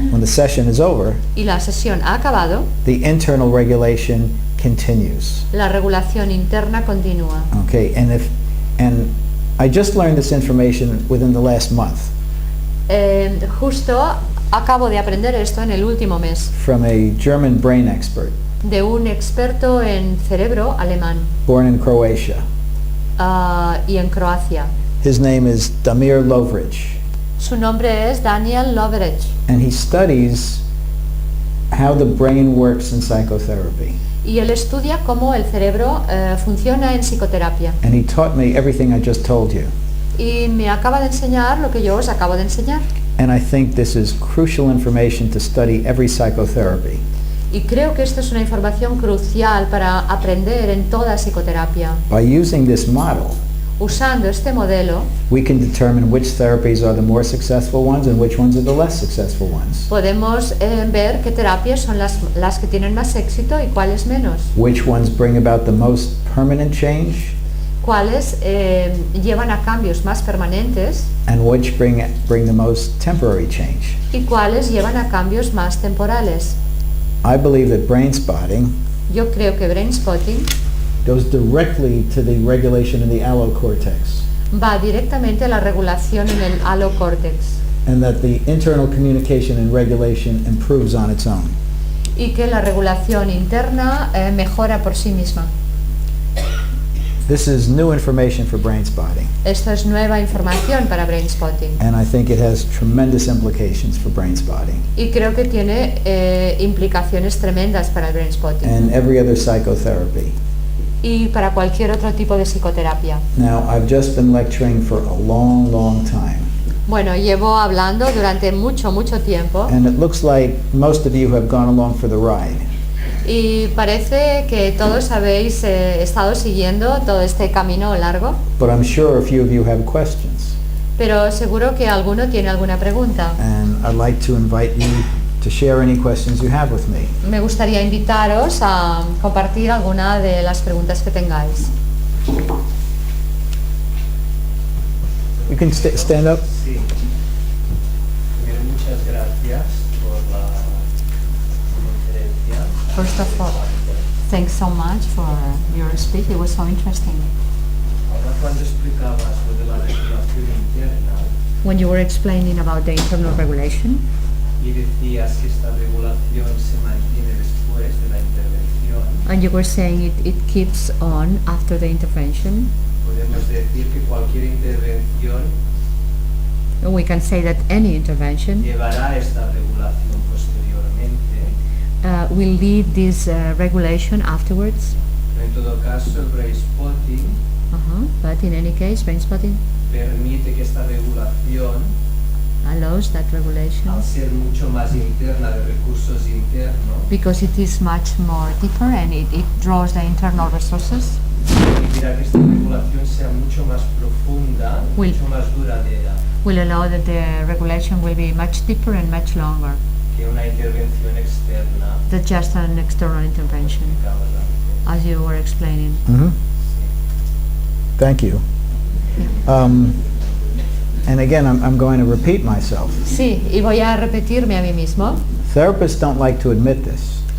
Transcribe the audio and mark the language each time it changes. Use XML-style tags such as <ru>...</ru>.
<en>when the session is over,</en> <es>y la sesión ha acabado,</es> <en>the internal regulation continues.</en> <es>la regulación interna continúa.</es> <en>Okay, and I just learned this information within the last month</en> <es>Justo acabo de aprender esto en el último mes</es> <en>from a German brain expert</en> <es>de un experto en cerebro alemán</es> <en>born in Croatia.</en> <es>y en Croacia.</es> <en>His name is Damir Lovrich,</en> <es>Su nombre es Daniel Lovrich</es> <en>and he studies how the brain works in psychotherapy.</en> <es>y él estudia cómo el cerebro funciona en psicoterapia.</es> <en>And he taught me everything I just told you.</en> <es>Y me acaba de enseñar lo que yo os acabo de enseñar.</es> <en>And I think this is crucial information to study every psychotherapy.</en> <es>Y creo que esto es una información crucial para aprender en toda psicoterapia.</es> <en>By using this model,</en> <es>Usando este modelo</es> <en>we can determine which therapies are the more successful ones and which ones are the less successful ones.</en> <es>podemos ver qué terapias son las que tienen más éxito y cuáles menos.</es> <en>Which ones bring about the most permanent change</en> <es>Cuáles llevan a cambios más permanentes</es> <en>and which bring the most temporary change.</en> <es>y cuáles llevan a cambios más temporales.</es> <en>I believe that Brainspotting</en> <es>Yo creo que Brainspotting</es> <en>goes directly to the regulation in the allocortex,</en> <es>va directamente a la regulación en el alocórtex</es> <en>and that the internal communication and regulation improves on its own.</en> <es>y que la regulación interna mejora por sí misma.</es> <en>This is new information for Brainspotting,</en> <es>Esto es nueva información para Brainspotting</es> <en>and I think it has tremendous implications for Brainspotting</en> <es>y creo que tiene implicaciones tremendas para el Brainspotting</es> <en>and every other psychotherapy.</en> <es>y para cualquier otro tipo de psicoterapia.</es> <en>Now, I've just been lecturing for a long, long time,</en> <es>Bueno, llevo hablando durante mucho tiempo</es> <en>and it looks like most of you have gone along for the ride.</en> <es>y parece que todos habéis estado siguiendo todo este camino largo,</es> <en>But I'm sure a few of you have questions,</en> <es>pero seguro que alguno tiene alguna pregunta.</es> <en>and I'd like to invite you to share any questions you have with me.</en> <es>Me gustaría invitaros a compartir alguna de las preguntas que tengáis.</es> <en>You can stand up.</en> <es>Sí. Primero, muchas gracias por la conferencia.</es> <en>First of all, thanks so much for your speech. It was so interesting.</en> <es>Ahora, cuando explicabas lo de la regulación interna</es> <en>When you were explaining about the internal regulation,</en> <es>y decías que esta regulación se mantiene después de la intervención,</es> <en>and you were saying it keeps on after the intervention,</en> <es>podemos decir que cualquier intervención</es> <en>we can say that any intervention</en> <es>llevará a esta regulación posteriormente,</es> <en>will lead this regulation afterwards.</en> <es>pero en todo caso el Brainspotting</es> <en>But in any case, Brainspotting</en> <es>permite que esta regulación,</es> <en>allows that regulation</en> <es>al ser mucho más interna, de recursos internos,</es> <en>because it is much more deeper and it draws the internal resources.</en> <es>permitirá que esta regulación sea mucho más profunda,</es> <en>Will-</en> <es>mucho más duradera</es> <en>Will allow that the regulation will be much deeper and much longer</en> <es>que una intervención externa.</es> <en>than just an external intervention,</en> <es>Explicabas antes.</es> <en>as you were explaining. Mm-hmm. Thank you. And again, I'm going to repeat myself.</en> <es>Sí, y voy a repetirme a mí mismo.</es> <en>Therapists don't like to admit this,</en>